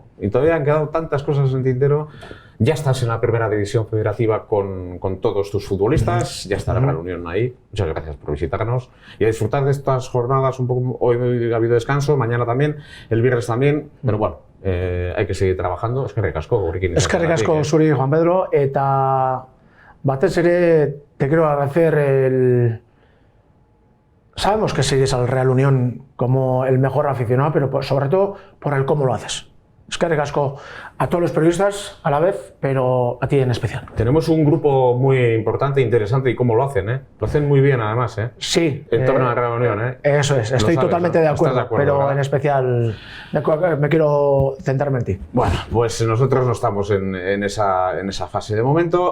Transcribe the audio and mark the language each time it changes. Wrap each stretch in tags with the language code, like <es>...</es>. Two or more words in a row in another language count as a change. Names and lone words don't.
<es>Y todavía han quedado tantas cosas en el tintero. Ya estás en la primera división federativa con todos tus futbolistas, ya está la Real Unión ahí. Muchas gracias por visitarnos y a disfrutar de estas jornadas un poco. Hoy ha habido descanso, mañana también, el viernes también, pero bueno, hay que seguir trabajando.</es> <eu>Eskerrik asko, gurekin. Eskerrik asko zuri,</eu> <es>Juan Pedro,</es> <eu>eta batez ere</eu> <es>te quiero agradecer Sabemos que sigues al Real Unión como el mejor aficionado, pero sobre todo por el cómo lo haces.</es> <eu>Eskerrik asko</eu> <es>a todos los periodistas a la vez, pero a ti en especial. Tenemos un grupo muy importante e interesante, y cómo lo hacen, ¿eh? Lo hacen muy bien, además, ¿eh? Sí. En torno a la Real Unión, ¿eh? Eso es, estoy totalmente de acuerdo, pero ¿verdad? En especial me quiero centrarme en ti. Bueno, pues nosotros no estamos en esa fase de momento.</es>